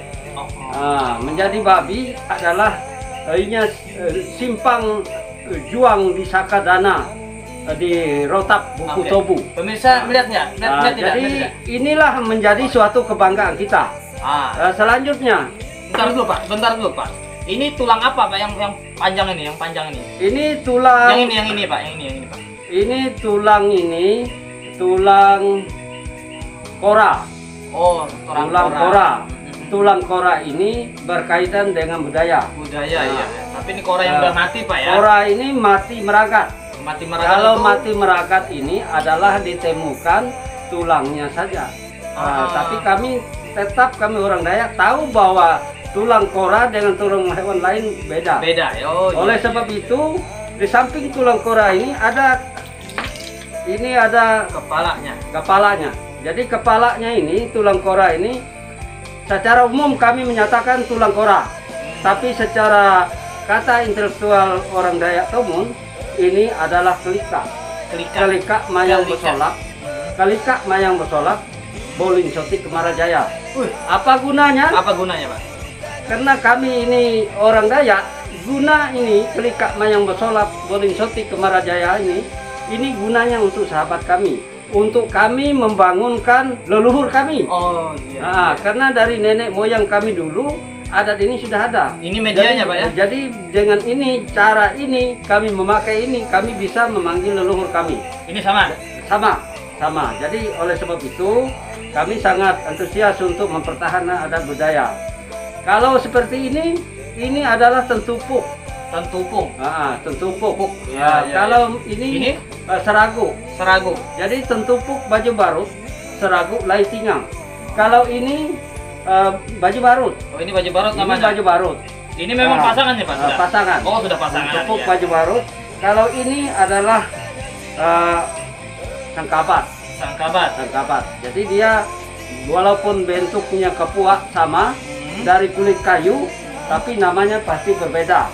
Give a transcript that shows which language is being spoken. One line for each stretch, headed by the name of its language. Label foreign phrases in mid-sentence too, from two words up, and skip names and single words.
Indonesian: Menjadi babi adalah simpang juang di Sakadana di Rotap Buku Tobu. Pemirsa melihatnya? Jadi inilah menjadi suatu kebanggaan kita. Selanjutnya, bentar dulu Pak. Ini tulang apa Pak yang panjang ini? Yang panjang ini? Ini tulang. Yang ini Pak. Yang ini Pak. Ini tulang kora. Tulang kora. Tulang kora ini berkaitan dengan budaya. Tapi ini kora yang udah mati Pak ya? Kora ini mati meragat. Kalau mati meragat ini adalah ditemukan tulangnya saja. Tapi kami orang Dayak tahu bahwa tulang kora dengan tulang hewan lain beda. Oleh sebab itu, di samping tulang kora ini ada kepalanya. Jadi kepalanya ini, tulang kora ini, secara umum kami menyatakan tulang kora. Tapi secara kata intelektual orang Dayak Tomun, ini adalah kelika. Kelika mayang bersolak. Kelika mayang bersolak, bolin sotik kemarajaya. Apa gunanya? Apa gunanya Pak? karena kami ini orang Dayak, guna ini Kelikak Mayang Besolap Boling Soti Kemarajaya ini gunanya untuk sahabat kami, untuk kami membangunkan leluhur kami. Oh iya. Nah, karena dari nenek moyang kami dulu adat ini sudah ada. Ini medianya Pak ya? Jadi dengan ini, cara ini, kami memakai ini, kami bisa memanggil leluhur kami. Ini sama? Sama. Jadi oleh sebab itu kami sangat antusias untuk mempertahankan adat budaya. Kalau seperti ini adalah tentupuk. Tentupuk. Tentupuk. Ya, kalau ini seragu. Jadi tentupuk baju barut, seragu lai tingang. Kalau ini baju barut. Oh, ini baju barut namanya. Ini baju barut. Ini memang pasangannya Pak? Sudah? Pasangan. Oh, sudah pasangan. Tentupuk ya. baju barut. Kalau ini adalah sangkabat. Jadi dia walaupun bentuknya kepuak sama dari kulit kayu, tapi namanya pasti berbeda.